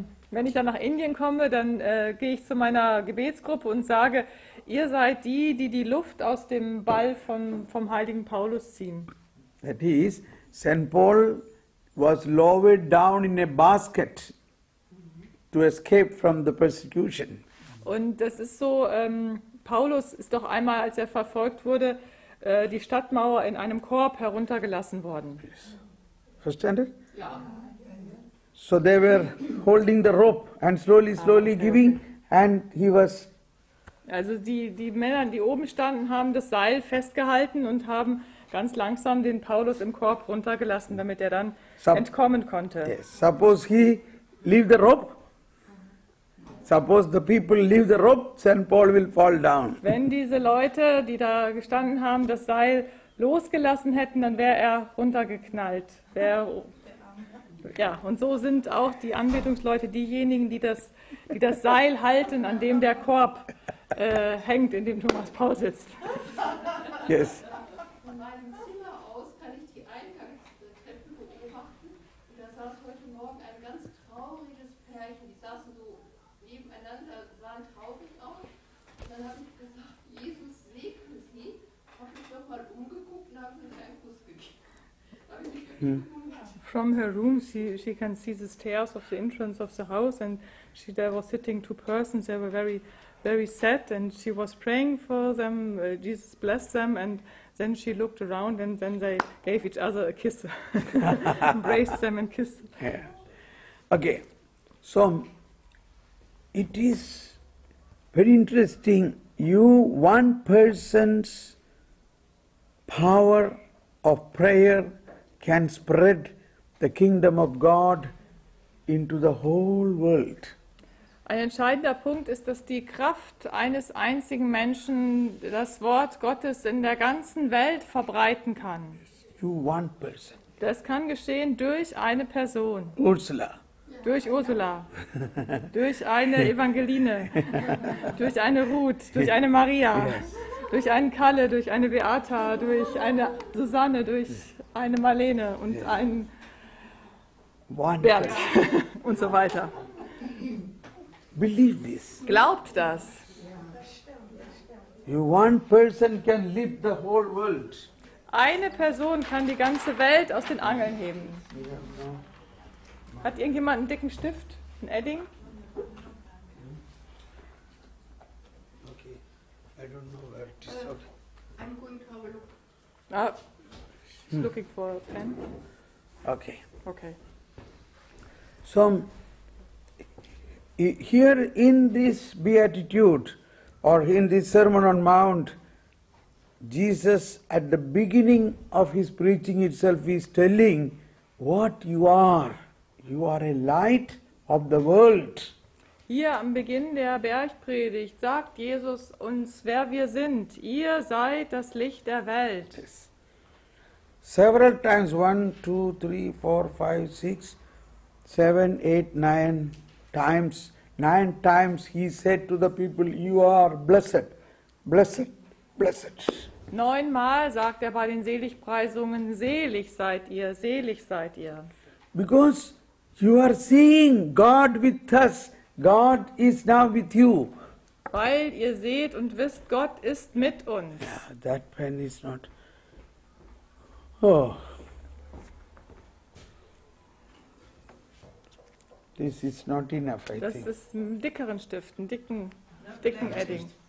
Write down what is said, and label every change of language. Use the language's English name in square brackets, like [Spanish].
[German] Wenn ich dann nach Indien komme, dann gehe ich zu meiner Gebetsgruppe und sage, ihr seid die, die die Luft aus dem Ball vom heiligen Paulus ziehen. [English] That is, St. Paul was lowered down in a basket to escape from the persecution. [German] Und das ist so, Paulus ist doch einmal, als er verfolgt wurde, die Stadtmauer in einem Korb heruntergelassen worden. [English] Understand it? So they were holding the rope and slowly giving, and he was. [German] Also die Männer, die oben standen, haben das Seil festgehalten und haben ganz langsam den Paulus im Korb runtergelassen, damit er dann entkommen konnte. [English] Yes. Suppose he leave the rope. Suppose the people leave the rope, St. Paul will fall down. [German] Wenn diese Leute, die da gestanden haben, das Seil losgelassen hätten, dann wäre er runtergeknallt. Ja, und so sind auch die Anbetungsleute diejenigen, die das Seil halten, an dem der Korb hängt, in dem Thomas Paul sitzt. [English] Yes. [German] Von meinem Zimmer aus kann ich die Eingangstreppe beobachten. Und da saß heute Morgen ein ganz trauriges Pärchen. Die saßen so nebeneinander, sahen traurig aus. Und dann habe ich gesagt, Jesus segne sie. Habe ich doch mal umgeguckt und habe ihnen einen Kuss gegeben. Habe ich nicht gewundert. [English] From her room, she can see the stairs of the entrance of the house, and there was sitting two persons. They were very, very sad, and she was praying for them. Jesus blessed them, and then she looked around, and then they gave each other a kiss, embraced them and kissed. Yeah. Okay, so it is very interesting. One person's power of prayer can spread the kingdom of God into the whole world. [German] Ein entscheidender Punkt ist, dass die Kraft eines einzigen Menschen das Wort Gottes in der ganzen Welt verbreiten kann. [English] One person. [German] Das kann geschehen durch eine Person. Ursula. Durch Ursula, durch eine Evangeline, durch eine Ruth, durch eine Maria, durch einen Kalle, durch eine Beata, durch eine Susanne, durch eine Marlene und einen Bert und so weiter. [English] Believe this. [German] Glaubt das. [English] One person can lift the whole world. [German] Eine Person kann die ganze Welt aus den Angeln heben. Hat irgendjemand einen dicken Stift? Ein Edding? [English] Okay. I don't know where it is. Okay. I'm going to have a look. Ah, she's looking for a pen. Okay. Okay. So, here in this beatitude or in this Sermon on Mount, Jesus at the beginning of his preaching itself is telling what you are. You are a light of the world. [German] Hier am Beginn der Bergpredigt sagt Jesus uns, wer wir sind. Ihr seid das Licht der Welt. [English] Yes. Several times, 1, 2, 3, 4, 5, 6, 7, 8, 9 times. 9 times he said to the people, you are blessed, blessed, blessed. [German] 9-mal sagt er bei den Seligpreisungen, selig seid ihr, selig seid ihr. [English] Because you are seeing God with us. God is now with you. [German] Weil ihr seht und wisst, Gott ist mit uns. [English] Yeah, that pen is not. Oh. This is not enough, I [German] Das [English] think. [German] ist ein dickeren Stift, einen dicken Edding.